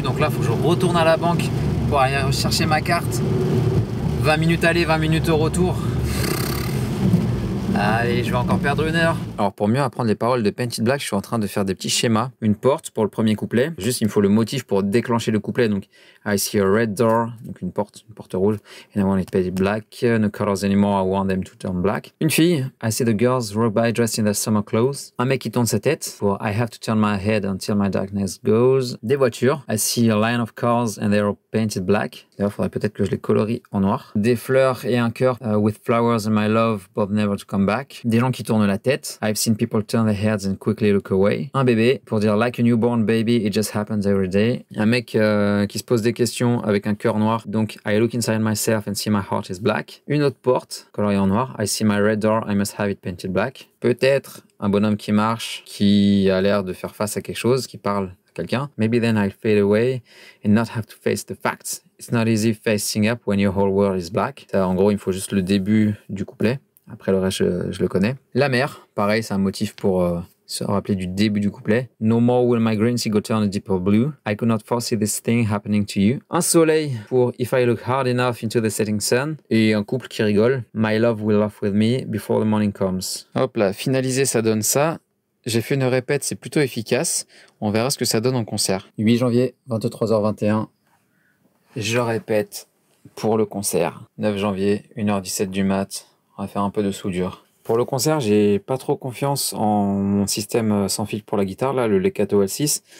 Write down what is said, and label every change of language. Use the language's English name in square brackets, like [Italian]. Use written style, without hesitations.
[French] Donc là, il faut que je retourne à la banque pour aller chercher ma carte. 20 minutes aller, 20 minutes au retour. Allez, je vais encore perdre 1 heure. Alors pour mieux apprendre les paroles de Painted Black, je suis en train de faire des petits schémas. Une porte pour le premier couplet. Juste, il me faut le motif pour déclencher le couplet. Donc, [English] I see a red door. [French] Donc une porte rouge. [English] And I want it painted black. No colors anymore, I want them to turn black. [French] Une fille. [English] I see the girls walk by dressed in their summer clothes. [French] Un mec qui tourne sa tête. [English] Pour I have to turn my head until my darkness goes. [French] Des voitures. [English] I see a line of cars and they're all painted black. [French] D'ailleurs, il faudrait peut-être que je les colorie en noir. Des fleurs et un cœur. [English] With flowers and my love, but never to come back. [French] Des gens qui tournent la tête. [English] I've seen people turn their heads and quickly look away. [French] Un bébé pour dire [English] like a newborn baby, it just happens every day. [French] Un mec qui se pose des questions avec un cœur noir. [English] Donc I look inside myself and see my heart is black. [French] Une autre porte coloriée en noir. [English] I see my red door, I must have it painted black. [French] Peut-être un bonhomme qui marche, qui a l'air de faire face à quelque chose, qui parle à quelqu'un. [English] Maybe then I'll fade away and not have to face the facts. It's not easy facing up when your whole world is black. [French] Ça, en gros, il me faut juste le début du couplet. Après le reste, je le connais. La mer, pareil, c'est un motif pour se rappeler du début du couplet. [English] No more will my green sea go turn a deeper blue. I could not foresee this thing happening to you. [French] Un soleil pour [English] If I look hard enough into the setting sun. [French] Et un couple qui rigole. [English] My love will laugh with me before the morning comes. [French] Hop là, finalisé, ça donne ça. J'ai fait une répète, c'est plutôt efficace. On verra ce que ça donne en concert. 8 janvier, 23h21. Je répète pour le concert. 9 janvier, 1h17 du mat. On va faire un peu de soudure. Pour le concert, j'ai pas trop confiance en mon système sans fil pour la guitare, là, le Legato L6.